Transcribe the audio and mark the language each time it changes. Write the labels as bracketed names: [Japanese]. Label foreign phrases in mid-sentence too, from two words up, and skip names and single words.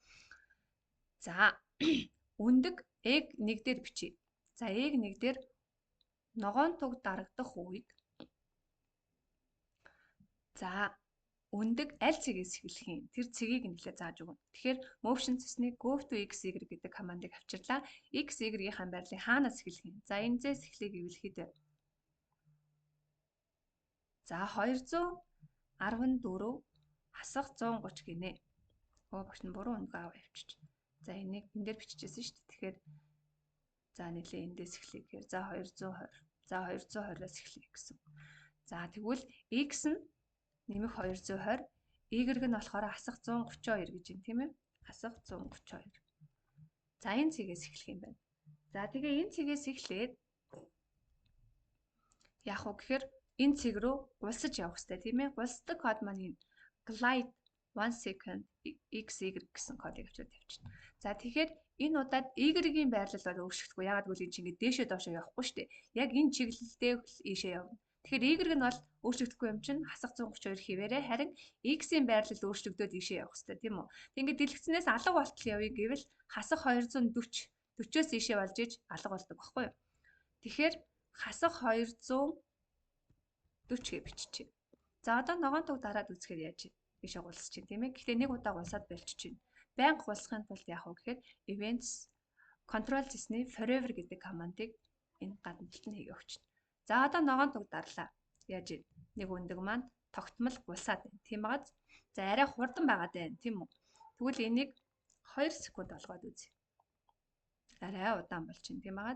[Mongolian] За, өндөг egg 1 дээр бичиж. За, egg 1 дээр ногоон туг дарагдах үед за, өндөг аль цэгээс эхлэх юм? Тэр цэгийг нэлээд зааж өгнө. Тэгэхээр motion цэсний [English] go to x y [Mongolian] гэдэг командыг авчирлаа. X y-ийн байрлалыг хаанаас эхлэх юм? За, энэзээс эхлэе гэвэл хэд вэ? За, 214 хасах 130 гинэ. Багш нь буруу өндөг аваа явчих. За, энийг энэ дээр бичижсэн шүү дээ. Тэгэхээр за, нэлээ эндээс эхлэе гэхээр за 220. За, 220-аас эхлэе гэсэн. За, тэгвэл x нь нэмэх 220, y нь болохоор хасах 132 гэж юм тийм ээ. Хасах 132. За, энэ цэгээс эхлэх юм байна. За, тэгээ энэ цэгээс эхлээд яах вэ гэхээр энэ цэг рүү гулсаж явах хэрэгтэй тийм ээ. Гулсдаг код маань энэ [English] glide 1 second xy [Mongolian] гэсэн кодыг авчирд тавьчихна. За, тэгэхээр энэ удаад y-ийн байрлал бол өөрчлөгдөхгүй. Яагаад гэвэл энэ чинь ингээд дээшээ доошоо явахгүй шүү дээ. Яг энэ чиглэлдээ ийшээ явна. Тэгэхээр y нь бол өөрчлөгдөхгүй юм чинь хасах 132 хിവэрэ. Харин x-ийн байрлал өөрчлөгдөөд ийшээ явах хэрэгтэй тийм үү? Тэг ингээд дэлгэцнээс алга болтол явъя гэвэл хасах 240, 40-оос ийшээ болж иж алга болдог байхгүй юу? Тэгэхээр хасах 240 гэж биччихье. За, одоо ногоон туг дараад үзэхээр яаж вэ? Ийшээ гулсаж чинь тийм ээ. Гэхдээ нэг удаа гулсаад болчих чинь. Байнга гулсахын тулд яах вэ гэхээр [English] events control [Mongolian] цэсний forever гэдэг командыг энэ гадна талд нь хийгээ өгчнө. За, одоо ногоон туг дарлаа. Яаж вэ? Нэг өндөг маань тогтмол гулсаад байна. Тийм байгааз. За, арай хурдан байгаад байна тийм үү? Тэгвэл энийг 2 секунд болгоод үзье. Арай удаан болчихно тийм байгааз.